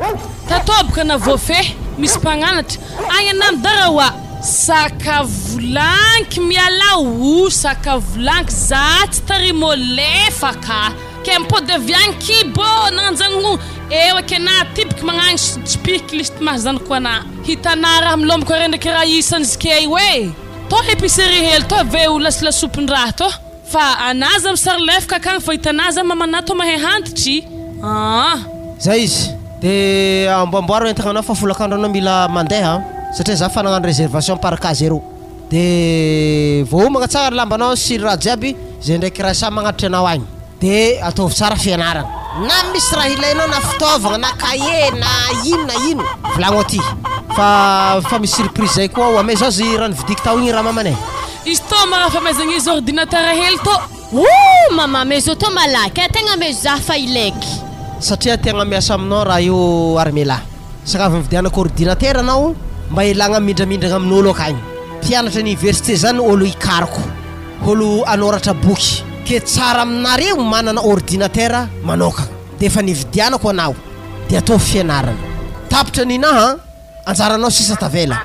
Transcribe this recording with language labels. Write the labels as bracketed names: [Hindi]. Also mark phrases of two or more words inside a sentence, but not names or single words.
[Malagasy] tatôboka na vofe misy mpananatra agny anamy darawa sakavolanky mialao sakavolanky za tsy tarimo lefaka ke mpodevianky bo nanjagno ewa ke na tipiky magnagny tsipiky list mahazany koa na hitana raha milomboko re ndraiky raha isany zikey we to épicerie hely to ave ho lasopin-draha to fa anaza misary lefaka akagny fa hitanaza mamana to mahay hantitry zay izy de amboamboaro entagnanao fa folakandro anao mila mandeha satria za fa nagnano [French] réservation par cas zéro [Malagasy] de vohomagna tsara lambanao sy raha jiaby zay ndraiky raha sa magnatitry anao agny de ataovy tsara fianarana na misy raha ilainao na fitaovagna na cahier na ino volagno aty fa misy surprise zay koa ame zao zy raha nividiky tao igny raha mamanay izy to magnafamezagne izy ordinateur hely to mama mezo to malaky ategna mezo za fa ilaiky satria tegna miasa aminao raha io armela sakavy mividianako ordinateur anao mba ilagna mindramindragna amin'olo akagny mpianatra université zany olo ikariko olo anoratra boky ke tsara aminareo manana ordinateur manokagna de efa nividianako anao de atao fianarana tapitra ninaha anjaranao sisa tavela